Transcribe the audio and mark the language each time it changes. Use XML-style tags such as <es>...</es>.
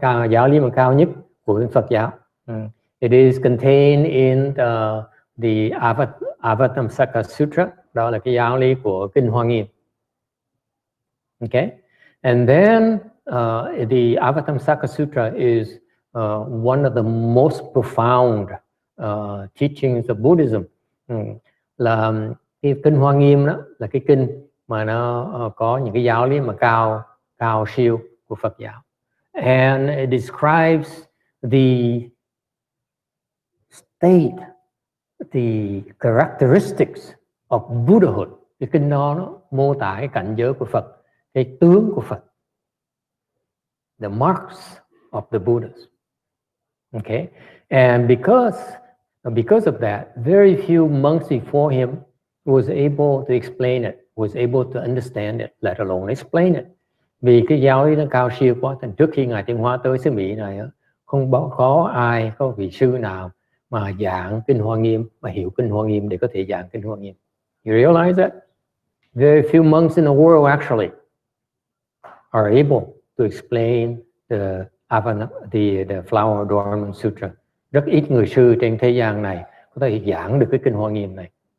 <vi>Giáo lý mà cao nhất của Phật giáo.</vi> <en>It is contained in the Avatamsaka Sutra.</en> <vi>Đó là cái giáo lý của Kinh Hoa Nghiêm.</vi> <en>Okay, and then the Avatamsaka Sutra is one of the most profound teachings of Buddhism.</en> <vi>Là cái Kinh Hoa Nghiêm đó là cái kinh mà nó có những cái giáo lý mà cao siêu của Phật giáo.</vi> <en>And it describes the state, the characteristics of Buddhahood.</en> <vi>Cái kinh đó nó mô tả cái cảnh giới của Phật, cái tướng của Phật.</vi> <en>The marks of the Buddhas. Okay, and because of that, very few monks before him was able to explain it, was able to understand it, let alone explain it.</en> <vi>Vì cái giáo lý nó cao siêu quá, thành trước khi Ngài Tiến Hóa tới xứ Mỹ này, không có vị sư nào mà giảng Kinh Hoa Nghiêm, mà hiểu Kinh Hoa Nghiêm để có thể giảng Kinh Hoa Nghiêm.</vi> <en>You realize that? Very few monks in the world actually are able to explain the Flower Adornment Sutra.</en> <vi>Rất ít người sư trên thế gian này có thể giảng được cái Kinh Hoa Nghiêm này.</vi>